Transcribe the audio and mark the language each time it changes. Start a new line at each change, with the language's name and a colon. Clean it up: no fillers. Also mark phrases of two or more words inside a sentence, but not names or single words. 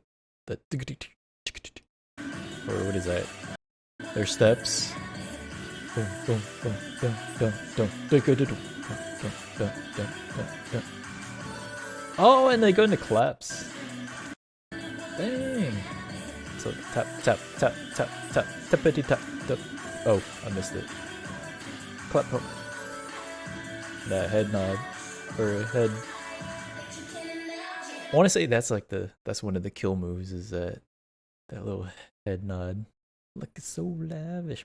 English: The or what is that? Their steps. Oh, and they go into claps. Dang. So tap, tap, tap, tap, tap, tappity tap, tap. Oh, I missed it. Clap. Oh. That head nod. Or head. I want to say that's like that's one of the kill moves, is that little head nod. Looking so lavish.